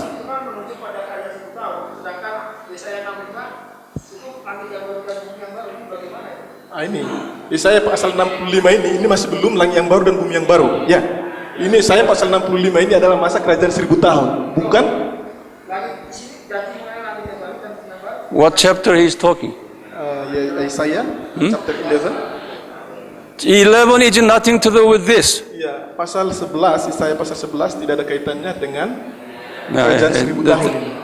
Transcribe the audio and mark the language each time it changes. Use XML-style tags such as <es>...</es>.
<id>Itu kan menunjuk pada kerajaan 1000 tahun. Sedangkan Yesaya 65 itu langit yang baru dan bumi yang baru, ini bagaimana ya? Ini Yesaya pasal 65 ini masih belum langit yang baru dan bumi yang baru. Ya. Ini Yesaya pasal 65 ini adalah masa kerajaan 1000 tahun, bukan? Langit di sini berarti mengenai langit yang baru dan bumi yang baru.</id> <en>What chapter he is talking?</en> <id>Yesaya chapter 11.</id> <en>11 is nothing to do with this.</en> <id>Ya, pasal 11, Yesaya pasal 11 tidak ada kaitannya dengan kerajaan 1000 tahun ini.</id>